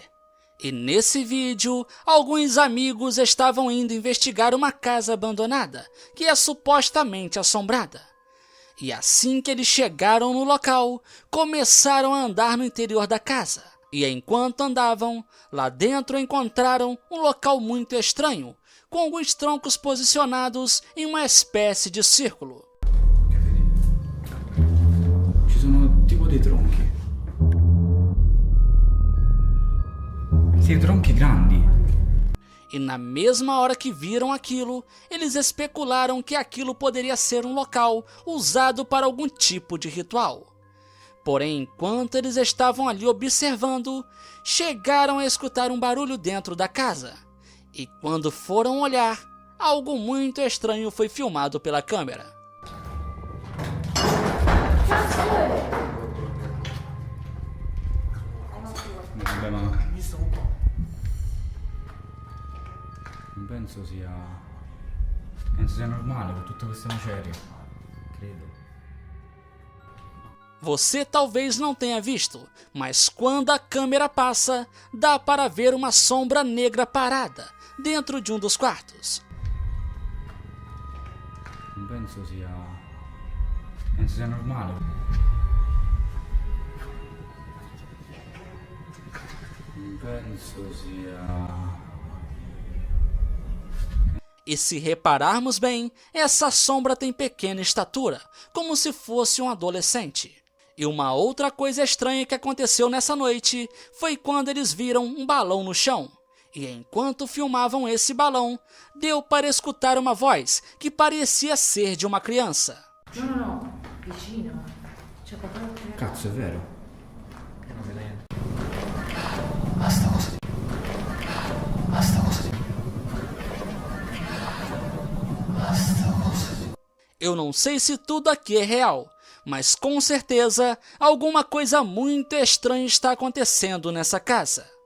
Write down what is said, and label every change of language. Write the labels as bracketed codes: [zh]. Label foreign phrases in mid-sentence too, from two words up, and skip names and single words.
[pt] E nesse vídeo, alguns amigos estavam indo investigar uma casa abandonada, que é supostamente assombrada. E assim que eles chegaram no local, começaram a andar no interior da casa. E enquanto andavam, lá dentro encontraram um local muito estranho, com alguns troncos posicionados em uma espécie de círculo. [it] Ci sono tipo dei tronchi. Sì, tronchi grandi. [pt] E na mesma hora que viram aquilo, eles especularam que aquilo poderia ser um local usado para algum tipo de ritual. Porém, enquanto eles estavam ali observando, chegaram a escutar um barulho dentro da casa. E quando foram olhar, algo muito estranho foi filmado pela câmera. [it] Vabbè, ma non penso sia normale con tutte queste macerie. Credo. [pt] Você talvez não tenha visto, mas quando a câmera passa, dá para ver uma sombra negra parada dentro de um dos quartos. [it] Non penso sia normale. Non penso sia... [pt] E se repararmos bem, essa sombra tem pequena estatura, como se fosse um adolescente. E uma outra coisa estranha que aconteceu nessa noite foi quando eles viram um balão no chão. E enquanto filmavam esse balão, deu para escutar uma voz que parecia ser de uma criança. [it] No, vicino. C'è qualcosa che... Cazzo, è vero? [pt] Eu não sei se tudo aqui é real, mas com certeza alguma coisa muito estranha está acontecendo nessa casa.